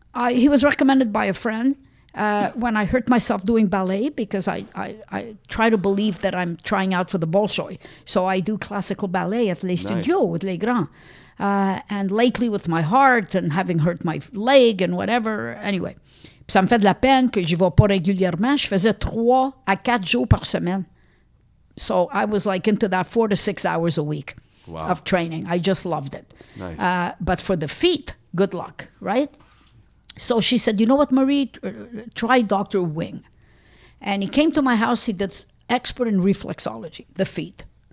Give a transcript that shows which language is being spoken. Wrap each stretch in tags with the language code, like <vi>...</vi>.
<en>He was recommended by a friend when I hurt myself doing ballet, because I try to believe that I'm trying out for the Bolshoi. So I do classical ballet at Les Studios with Les Grands. And lately with my heart and having hurt my leg and whatever, anyway.</en> <fr>Ça me fait de la peine que j'y vais pas régulièrement. Je faisais 3 à 4 jours par semaine.</fr> <en>So I was like into that 4 to 6 hours a week of training. I just loved it. Nice. But for the feet, good luck, right? So she said, you know what, Marie, try Dr. Wing. And he came to my house. He did expert in reflexology, the feet.</en>